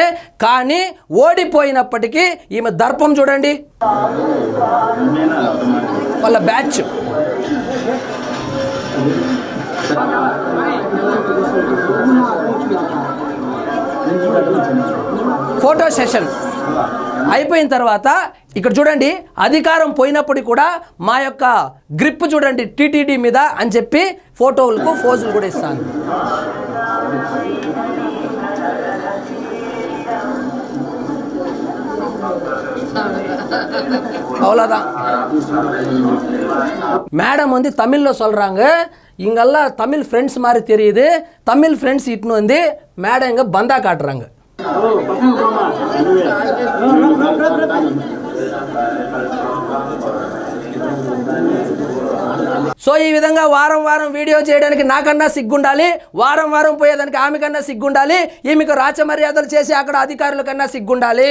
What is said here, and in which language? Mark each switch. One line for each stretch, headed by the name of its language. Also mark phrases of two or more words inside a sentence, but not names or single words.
Telugu: కానీ ఓడిపోయినప్పటికీ ఈమె దర్పం చూడండి, వాళ్ళ బ్యాచ్ ఫోటో సెషన్ అయిపోయిన తర్వాత ఇక్కడ చూడండి, అధికారం పోయినప్పుడు కూడా మా యొక్క గ్రిప్ చూడండి టీటీడీ మీద అని చెప్పి ఫోటోలకు ఫోజులు కూడా ఇస్తాను.
Tamil: அவ்வளோதான். மேடம் வந்து தமிழில் சொல்கிறாங்க, இங்கெல்லாம் தமிழ் ஃப்ரெண்ட்ஸ் மாதிரி தெரியுது. தமிழ் ஃப்ரெண்ட்ஸ் இட்டுன்னு வந்து மேடம் இங்கே பந்தா காட்டுறாங்க.
Telugu: సో ఈ విధంగా వారం వీడియో చేయడానికి నాకన్నా సిగ్గుండాలి, వారం పోయేదానికి ఆమె కన్నా సిగ్గుండాలి, ఈమెకు రాచ మర్యాదలు చేసి అక్కడ అధికారుల కన్నా సిగ్గుండాలి.